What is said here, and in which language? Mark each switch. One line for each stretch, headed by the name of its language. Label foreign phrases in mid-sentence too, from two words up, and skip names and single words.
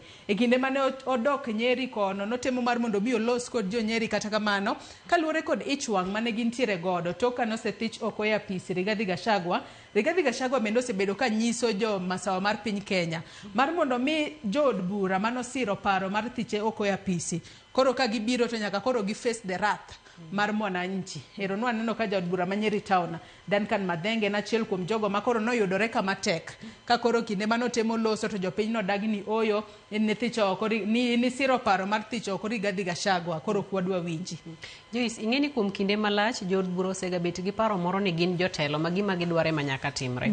Luo (Kenya and Tanzania): E kinde mane odok Nyeri kono notemo mar mondo mi olos kod jo Nyeri, kata kamano kaluwore kod ich wang' mane gintiere godo toka nosethich oko e apisi Rigathi Gachagua bende osebedo ka nyiso jo masawa mar piny Kenya mar mondo mi jood bura mano siro paro mar thiche oko e apisi koro ka gibiro to nyaka koro gi
English: face the wrath
Luo (Kenya and Tanzania): mar mwananchi. Ero nwaneno ka jaod bura ma Nyeri Town Duncan Madhenge na achiel kuom jogo ma koro noyudore kama tek ka koro kinde manotemo loso to jopiny nodagni oyo ni thicho oko ni siro paro mar thicho oko Rigathi Gachagua koro kwadwa winji. Joyce, ing'eni kuom kinde malach jood bura osega bet gi paro moro ni gin jotelo ma gima gidware ma nyaka timre.